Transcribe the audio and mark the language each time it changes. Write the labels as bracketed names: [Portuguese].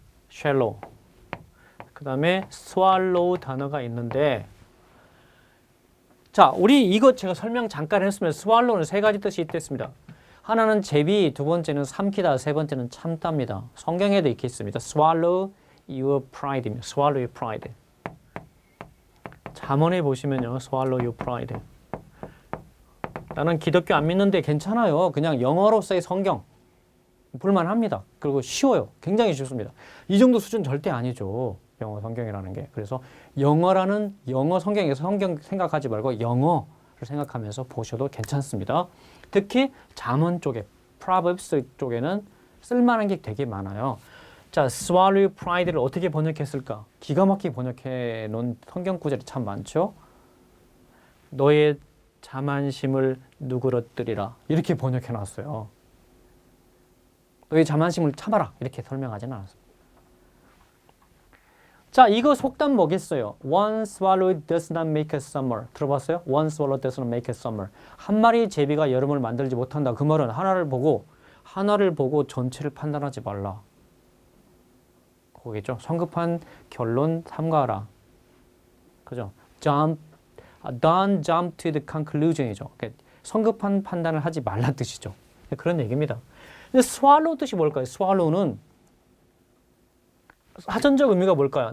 [English] shallow. [Korean] 그 다음에 swallow 단어가 있는데 자, 우리 이거 제가 설명 잠깐 했으면 swallow는 세 가지 뜻이 있겠습니다. 하나는 제비, 두 번째는 삼키다, 세 번째는 참답니다. 성경에도 이렇게 있습니다. [English] Swallow your pride입니다. Swallow your pride. [Korean] 잠언에 보시면요. [English] Swallow your pride. [Korean] 나는 기독교 안 믿는데 괜찮아요. 그냥 영어로서의 성경. 볼만합니다. 그리고 쉬워요. 굉장히 쉽습니다. 이 정도 수준 절대 아니죠. 영어 성경이라는 게. 그래서 영어라는 영어 성경에서 성경 생각하지 말고 영어를 생각하면서 보셔도 괜찮습니다. 특히 잠언 쪽에, Proverbs 쪽에는 쓸만한 게 되게 많아요. 자, swallow pride를 어떻게 번역했을까? 기가 막히게 번역해 놓은 성경 구절이 참 많죠. 너의 자만심을 누그러뜨리라. 이렇게 번역해 놨어요. 너의 자만심을 참아라. 이렇게 설명하지는 않았습니다. 자, 이거 속담 뭐겠어요? [English] One swallow does not make a summer. [Korean] 들어봤어요? [English] One swallow does not make a summer. [Korean] 한 마리 제비가 여름을 만들지 못한다. 그 말은 하나를 보고 전체를 판단하지 말라. 거기죠. 성급한 결론 삼가라. 그죠? [English] Don't jump to the conclusion이죠. [Korean] 성급한 판단을 하지 말란 뜻이죠. 그런 얘기입니다. 근데 swallow 뜻이 뭘까요? swallow는 사전적 의미가 뭘까요?